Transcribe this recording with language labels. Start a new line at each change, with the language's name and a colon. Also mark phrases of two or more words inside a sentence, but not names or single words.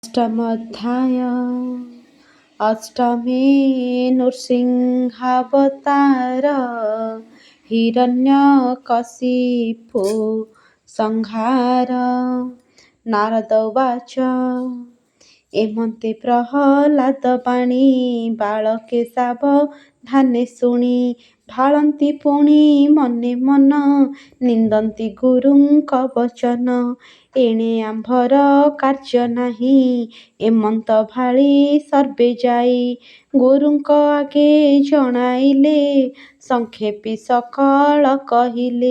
Sanskrit: अष्टमोऽध्याय अष्टमे नृसिंहावतार हिरण्यकशिपु संहार। नारद उवाच
Odia: ଏମନ୍ତେ ପ୍ରହଲାଦ ବାଣୀ ବାଳକେ ସାବଧାନେ ଶୁଣି ଢାଳନ୍ତି ପୁଣି ମନେ ମନ ନିନ୍ଦନ୍ତି ଗୁରୁଙ୍କ ବଚନ। ଏଣେ ଆମ୍ଭର କାର୍ଯ୍ୟ ନାହିଁ ଏମନ୍ତ ଭାଳି ସର୍ବେ ଯାଇ ଗୁରୁଙ୍କ ଆଗେ ଜଣାଇଲେ ସଂକ୍ଷେପୀ ସକଳ କହିଲେ।